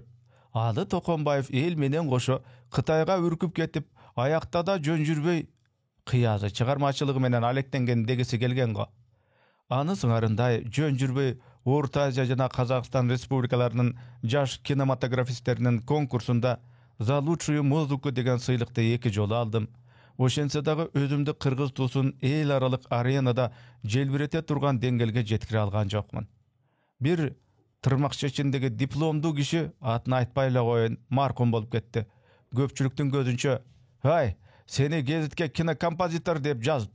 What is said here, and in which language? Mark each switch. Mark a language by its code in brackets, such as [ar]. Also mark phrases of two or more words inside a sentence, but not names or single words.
[ky] Алы Токонбаев эл менен кошо Кытайга үркүп кетип, аякта да жөн жүрбөй кыязы чыгармачылыгы менен алектенген дегиси келген го. Аны сыңарындай жөн жүрбөй Орто Азия жана Казакстан республикаларынын жаш кинематографисттеринин конкурсунда [ru] за лучшую музыку [ky] деген сыйлыкты 2 жолу алдым. Ошентсе дагы өзүмдү кыргыз туусун эл аралык аренада желбирете турган деңгээлге жеткире алган жокмун. Бир тырмак чечиндеги дипломдуу киши, атын айтпай эле коеюн, маркум болуп кетти. Көпчүлүктүн көзүнчө, "Ай, сени гезитке кинокомпозитор деп жазыптыр.